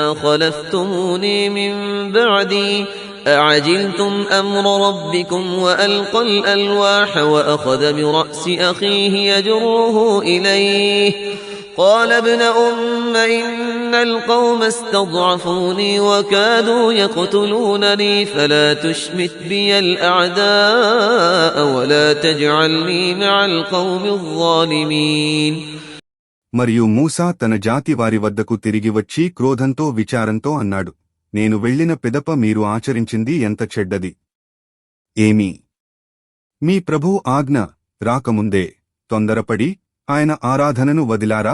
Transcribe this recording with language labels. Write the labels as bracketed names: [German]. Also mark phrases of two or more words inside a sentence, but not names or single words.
[Arabic] خلفتموني من بعدي أعجلتم أمر ربكم وألقى الألواح وأخذ برأس أخيه يجره إليه قال ابن أم إن القوم استضعفوني وكادوا يقتلونني فلا تشمت بي الأعداء ولا تجعلني مع القوم الظالمين. [Telugu] మరియు మూసా తన జాతి వారి వద్దకు తిరిగి వచ్చి క్రోధంతో విచారంతో అన్నాడు, నేను వెళ్ళిన పిదప మీరు ఆచరించింది ఎంత చెడ్డది. ఏమీ మీ ప్రభువు ఆజ్ఞ రాకముందే తొందరపడి ఆయన ఆరాధనను వదిలారా?